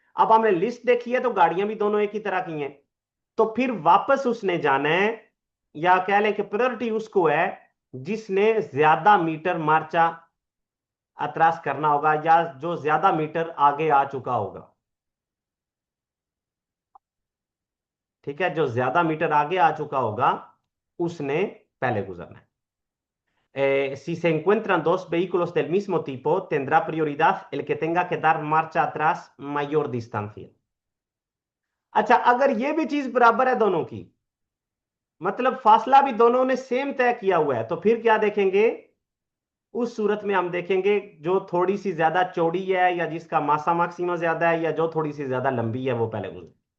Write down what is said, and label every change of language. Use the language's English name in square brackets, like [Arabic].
[Hindi] अब हमने लिस्ट देखी है तो गाड़ियां भी दोनों एक ही तरह की हैं, तो फिर वापस उसने जाना है, या कह लें कि प्रायोरिटी उसको है जिसने ज्यादा मीटर मार्चा अतरास करना होगा, या जो ज्यादा मीटर आगे आ चुका होगा। ठीक है, जो ज्यादा मीटर आगे आ चुका होगा उसने पहले गुजरना है। [Spanish] Si se encuentran dos vehículos del mismo tipo, tendrá prioridad el que tenga que dar marcha atrás mayor distancia। [Hindi] अच्छा, अगर ये भी चीज बराबर है दोनों की, मतलब फासला भी दोनों ने सेम तय किया हुआ है, तो फिर क्या देखेंगे, उस सूरत में हम देखेंगे जो थोड़ी सी ज्यादा चौड़ी है या जिसका मासा मैक्सिमा ज्यादा है या जो थोड़ी सी ज्यादा लंबी है वो पहले गुजरे।